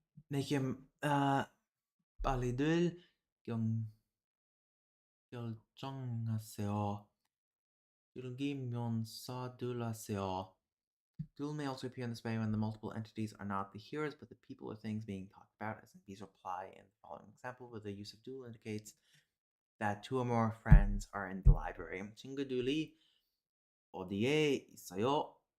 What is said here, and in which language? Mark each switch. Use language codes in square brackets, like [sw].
[en] Make him [ko] 빨리들 결정하세요. 즐기면서 들으세요. [en] Dual may also appear in this way when the multiple entities are not the hearers, but the people or things being talked about, as in B's reply in the following example, where the use of dual indicates that two or more friends are in the library. [ko] 친구들이 어디에 있어요?